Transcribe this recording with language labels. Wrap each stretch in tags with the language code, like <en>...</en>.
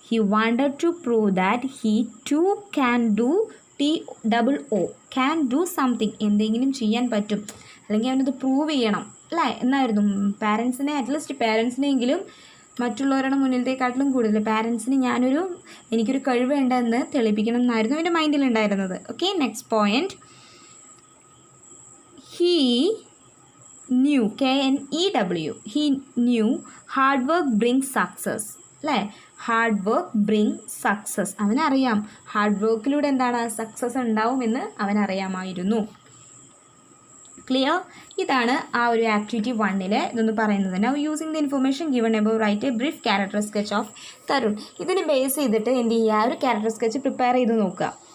<en>he wanted to prove that he too can do, TOO, can do something.</en> <ml>എന്തെങ്കിലും ചെയ്യാൻ പറ്റും, അല്ലെങ്കിൽ അവനത് പ്രൂവ് ചെയ്യണം. അല്ലേ? എന്നായിരുന്നു പാരൻസിനെ, അറ്റ്ലീസ്റ്റ് പാരൻസിനെങ്കിലും മറ്റുള്ളവരുടെ മുന്നിലത്തെക്കാട്ടിലും കൂടുതൽ പാരൻസിന് എനിക്കൊരു കഴിവുണ്ടെന്ന് തെളിയിപ്പിക്കണം എന്നായിരുന്നു എൻ്റെ മൈൻഡിലുണ്ടായിരുന്നത്. Okay.</ml> <en>Next point, he knew, KNEW, he knew hard work brings success.</en> <ml>അല്ലേ?</ml> <en>Hard work bring success.</en> <ml>അവനറിയാം ഹാർഡ് വർക്കിലൂടെ എന്താണ് സക്സസ് ഉണ്ടാവുമെന്ന് അവനറിയാമായിരുന്നു. ക്ലിയർ? ഇതാണ് ആ ഒരു ആക്ടിവിറ്റി 1 ഇതൊന്ന് പറയുന്നത്.</ml> <en>Now using the information given above write a brief character sketch of Tarun.</en> <ml>ഇതിന് ബേസ് ചെയ്തിട്ട് എന്ത് ചെയ്യുക? ഒരു ക്യാരക്ടർ സ്കെച്ച് പ്രിപ്പയർ ചെയ്ത് നോക്കുക.</ml>